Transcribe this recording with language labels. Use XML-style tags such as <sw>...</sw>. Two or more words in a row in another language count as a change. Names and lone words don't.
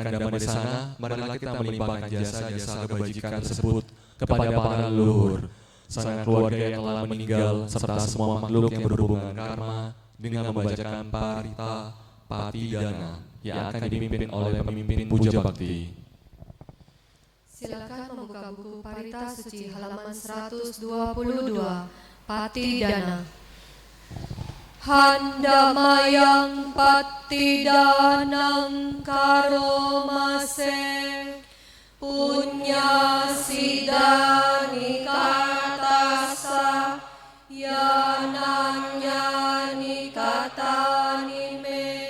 <id>Dhamma Desana, marilah kita melimpahkan jasa-jasa kebajikan tersebut kepada para leluhur, sanak keluarga yang telah meninggal, serta semua makhluk yang berhubungan karma dengan membacakan parita patidana yang akan dipimpin oleh pemimpin puja bakti. Silakan membuka buku Parita Suci halaman 122, Patidana.</id> <pi>Handamayang patidanang karomase punya sidani katasa yananya nikatani me</pi>